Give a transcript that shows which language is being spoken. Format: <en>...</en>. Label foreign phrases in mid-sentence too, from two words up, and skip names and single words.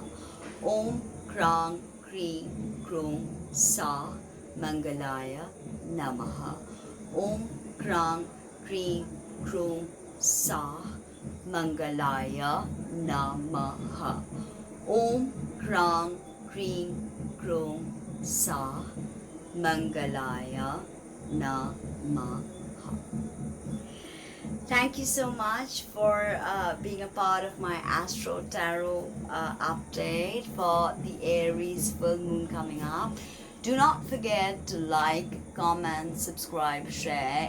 <sa>ॐ क्रां क्रीं क्रौं सः मङ्गलाय नमः. ॐ क्रां क्रीं क्रौं सः मङ्गलाय नमः. ॐ क्रां क्रीं क्रौं सः मङ्गलाय नमः.</sa> <en>Thank you so much for being a part of my Astro Tarot update for the Aries full moon coming up. Do not forget to like, comment, subscribe, share.</en>